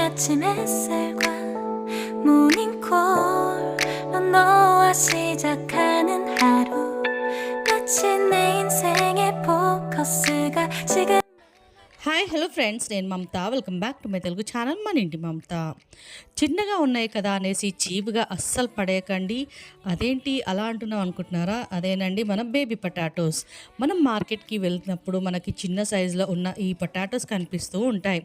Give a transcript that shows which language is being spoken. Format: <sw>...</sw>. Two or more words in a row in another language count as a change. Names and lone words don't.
<ko>아침 햇살과 모닝콜로 너와 시작하는 하루 마치 내 인생의 포커스가 지금</ko> <en>Hi hello friends, నేను మమత. welcome back to my Telugu channel</en> <te>మన ఇంటి మమత. చిన్నగా ఉన్నాయి కదా అనేసి చీప్గా అస్సలు పడేయకండి. అదేంటి అలా అంటున్నాం అనుకుంటున్నారా? అదేనండి మన</te> <en>baby potatoes.</en> <te>మనం మార్కెట్కి వెళ్తున్నప్పుడు మనకి చిన్న సైజులో ఉన్న ఈ పొటాటోస్ కనిపిస్తూ ఉంటాయి.</te>